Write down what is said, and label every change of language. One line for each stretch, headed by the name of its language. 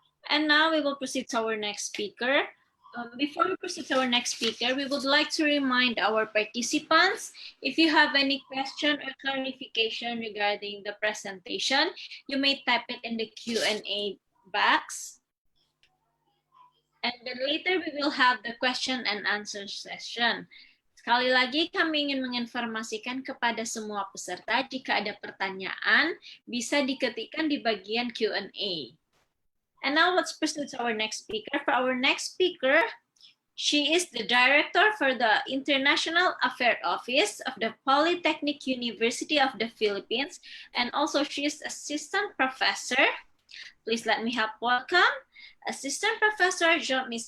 English: And now we will proceed to our next speaker. Before we proceed to our next speaker, we would like to remind our participants, if you have any question or clarification regarding the presentation, you may type it in the Q&A box. And then later we will have the question and answer session.
Indonesian: Sekali lagi kami ingin menginformasikan kepada semua peserta jika ada pertanyaan bisa diketikkan di bagian Q&A.
English: And now let's proceed to our next speaker. For our next speaker, she is the director for the International Affairs Office of the Polytechnic University of the Philippines, and also she is assistant professor. Please let me help welcome Assistant Professor Ms.